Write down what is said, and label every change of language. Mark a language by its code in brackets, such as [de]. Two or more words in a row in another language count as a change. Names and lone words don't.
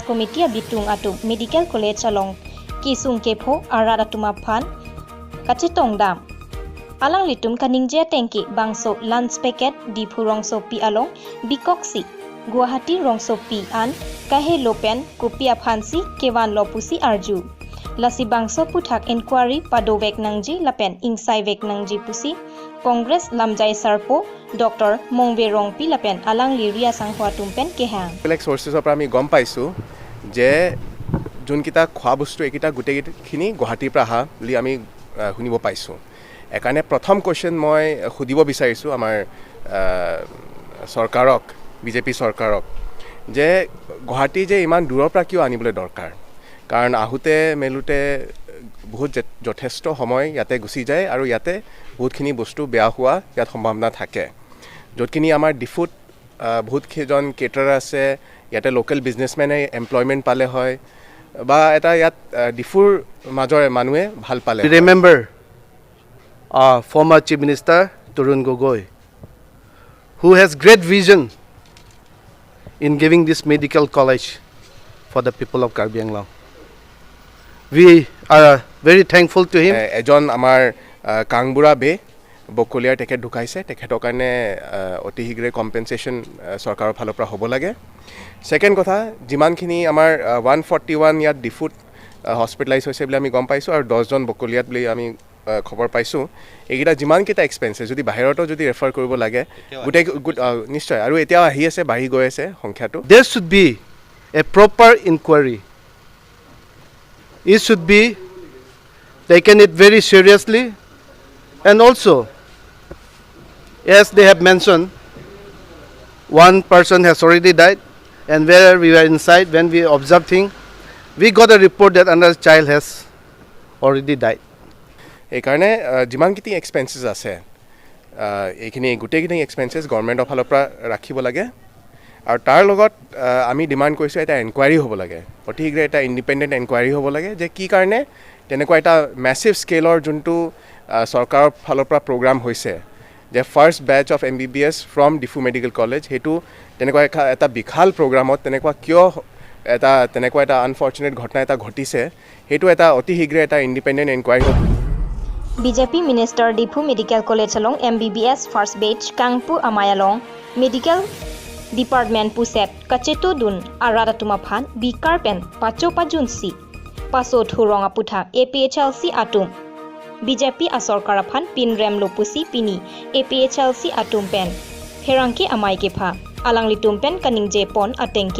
[mjw] Committee Bitung Atum Medical College along Kisung Kepo Arat Atum Aphan Kachetong Dam Alang litum kaningje tengki bangso Lanspeket Difu Rongso Pi along Bikoksi Guwahati Rongso Pi an Kahe Lopen Kopi Aphansi Kewan Lopusi Arju Lasi bangso puthak inquiry padovek nangji lapen ingsai vek nangji pusi Congress Lamjai Sarpo Dr. Mongbe Rongpi lapen alang liria sanghwa tumpen kehang [as] বেলেগ সোর্সেসৰ পৰা আমি গম পাইছো যে যোনকিটা খোৱা বস্তু একিটা গোটেইখিনি গুৱাহাটীৰ পৰা আহা বুলি আমি শুনিব পাইছো একাৰণে প্ৰথম কোৱেশ্চন মই সুধিব বিচাৰিছোঁ আমাৰ চৰকাৰক বিজেপি চৰকাৰক যে গুৱাহাটী যে ইমান দূৰৰ পৰা কিয় আনিবলৈ দৰকাৰ কাৰণ আহোতে মেলুতে বহুত যথেষ্ট সময় ইয়াতে গুচি যায় আৰু ইয়াতে বহুতখিনি বস্তু বেয়া হোৱা ইয়াত সম্ভাৱনা থাকে য'তখিনি আমাৰ ডিফুত বহুতকেইজন কেটাৰ আছে ইয়াতে [en] local businessmen employment [as] পালে হয় বা এটা ইয়াত ডিফুৰ মাজৰে মানুহে ভাল পালে [en] ৰিমেম্বাৰ former Chief Minister Tarun Gogoi, who has great vision in giving this medical college for the people of Karbi Anglong. We are very thankful to him. [as] এজন আমাৰ কাংবুৰা বে বকলিয়াৰ তেখেত ঢুকাইছে তেখেতৰ কাৰণে অতি শীঘ্ৰে কম্পেনচেশ্যন চৰকাৰৰ ফালৰ পৰা হ'ব লাগে ছেকেণ্ড কথা যিমানখিনি আমাৰ 141 ইয়াত ডিফুট হস্পিটেলাইজ হৈছে বুলি আমি গম পাইছোঁ আৰু 10জন বকলিয়াত বুলি আমি খবৰ পাইছোঁ এইকেইটা যিমানকেইটা এক্সপেঞ্চেছ যদি বাহিৰতো যদি ৰেফাৰ কৰিব লাগে গোটেই নিশ্চয় আৰু এতিয়াও আহি আছে বাঢ়ি গৈ আছে সংখ্যাটো [en] There should be a proper inquiry. It should be taken it very seriously, and also, as they have mentioned, one person has already died, and where we were inside, when we observed things, we got a report that another child has already died. [as] এইকাৰণে যিমানখিনি এক্সপেঞ্চেছ আছে এইখিনি গোটেইখিনি এক্সপেঞ্চেছ গভৰ্ণমেণ্টৰ ফালৰ পৰা ৰাখিব লাগে আৰু তাৰ লগত আমি ডিমাণ্ড কৰিছোঁ এটা এনকুৱাৰী হ'ব লাগে অতি শীঘ্ৰে এটা [en] independent enquiry [as] হ'ব লাগে যে কি কাৰণে তেনেকুৱা এটা [en] massive scale [as] যোনটো চৰকাৰৰ ফালৰ পৰা প্ৰগ্ৰাম হৈছে যে [en] first batch of MBBS from Diphu Medical College [as] সেইটো তেনেকুৱা এটা বিশাল প্ৰগ্ৰামত তেনেকুৱা কিয় তেনেকুৱা এটা আনফৰ্চুনেট ঘটনা এটা ঘটিছে সেইটো এটা অতি শীঘ্ৰে এটা [en] independent enquiry [as] হ'ব [en] BJP minister Diphu Medical College [mjw] along [en] MBBS first batch [mjw] Kangpu Amayalong [en] medical department [mjw] puset kacheto dun arada tumaphan bikarpen pacho pajunsi paso thurong aputha APHLC atum BJP asorkaraphan pinrem lopusi pini APHLC atum pen herangki amai ke pha alangli tumpen kaningje pon atengke